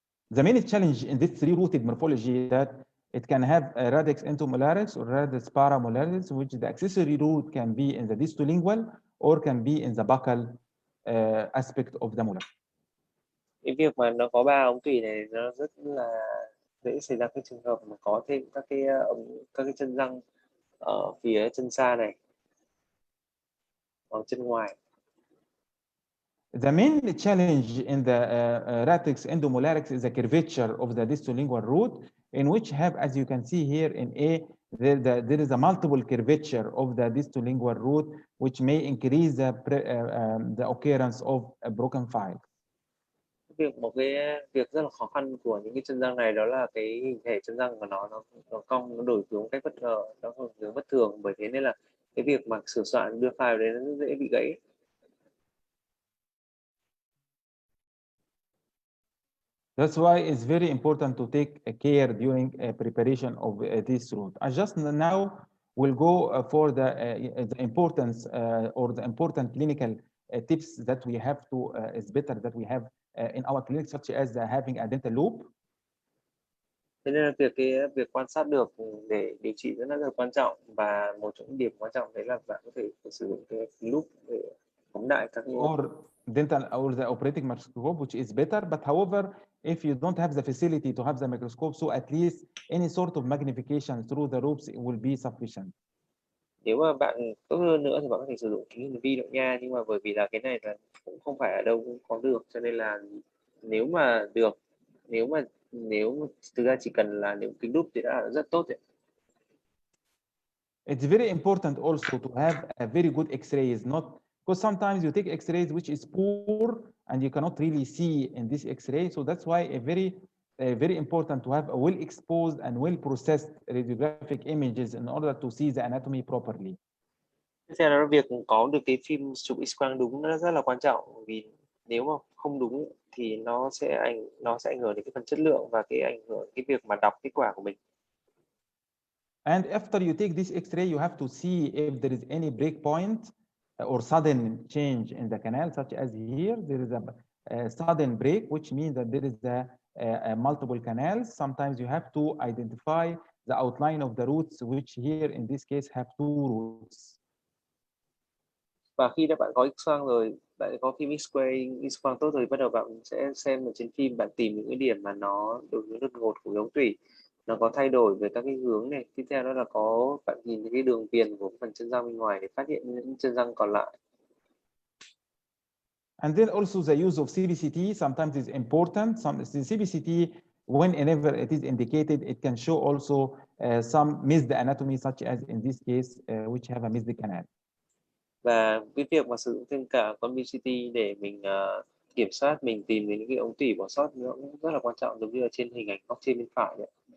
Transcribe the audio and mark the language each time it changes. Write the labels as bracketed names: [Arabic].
[English] The main challenge in this three-rooted morphology is that it can have a radix entomolaris or radix paramolaris, which the accessory root can be in the distolingual or can be in the buccal aspect of the molar. [Vietnamese] Cái việc mà nó có 3 ống tủy này nó rất là dễ xảy ra cái trường hợp mà có thêm các cái chân răng ở phía chân xa này, ở chân ngoài. [English] The main challenge in the radix endomolaris is the curvature of the distolingual root, in which have, as you can see here in A, there is a multiple curvature of the distolingual root, which may increase the occurrence of a broken file. [Vietnamese] Một cái việc rất là khó khăn của những cái chân răng này đó là cái hình thể chân răng của nó cong, nó đổi hướng cách bất ngờ, nó hướng bất thường, bởi thế nên là cái việc mà sửa soạn đưa file đấy nó rất dễ bị gãy. [English] That's why it's very important to take care during preparation of this root. I just now will go for the importance or the important clinical tips that we have to, is better that we have in our clinic, such as having a dental loop. [Vietnamese] Thế nên là việc quan sát được để điều trị rất là quan trọng, và một trong những điểm quan trọng đấy là bạn có thể sử dụng cái loop để phóng đại các [English] or dental or the operating microscope, which is better. But however, if you don't have the facility to have the microscope, so at least any sort of magnification through the loops will be sufficient. [Vietnamese] Nếu mà bạn tốt hơn nữa thì bạn có thể sử dụng kính hiển vi động nha, nhưng mà bởi vì là cái này là cũng không phải ở đâu cũng có được, cho nên là nếu mà được, nếu thực ra chỉ cần là nếu kính đúp thì đã là rất tốt rồi. [English] It's very important also to have a very good X-rays, not because sometimes you take X-rays which is poor and you cannot really see in this X-ray. So that's why very important to have a well-exposed and well-processed radiographic images in order to see the anatomy properly. [Vietnamese] Tiếp theo là việc có được cái phim chụp X-quang đúng nó rất là quan trọng, vì nếu mà không đúng thì nó sẽ ảnh hưởng đến cái phần chất lượng và cái ảnh hưởng cái việc mà đọc kết quả của mình. [English] And after you take this X-ray, you have to see if there is any break point or sudden change in the canal, such as here, there is a sudden break, which means that there is a multiple canals. Sometimes you have to identify the outline of the roots, which here in this case have two roots. [Vietnamese] Và khi đã bạn có X-quang rồi, bạn có phim X-quang tốt rồi, bắt đầu bạn sẽ xem ở trên phim, bạn tìm những cái điểm mà nó đổi hướng đột ngột của ống tủy, nó có thay đổi về các cái hướng này. Tiếp theo đó là bạn nhìn thấy cái đường viền của phần chân răng bên ngoài để phát hiện những chân răng còn lại. [English] And then also the use of CBCT sometimes is important. CBCT, whenever it is indicated, it can show also some missed anatomy, such as in this case, which have a missed canal. [Vietnamese] Và cái việc mà sử dụng thêm cả con BCT để mình kiểm soát, mình tìm đến những cái ống tủy bỏ sót nó cũng rất là quan trọng, giống như là trên hình ảnh góc trên bên phải đấy.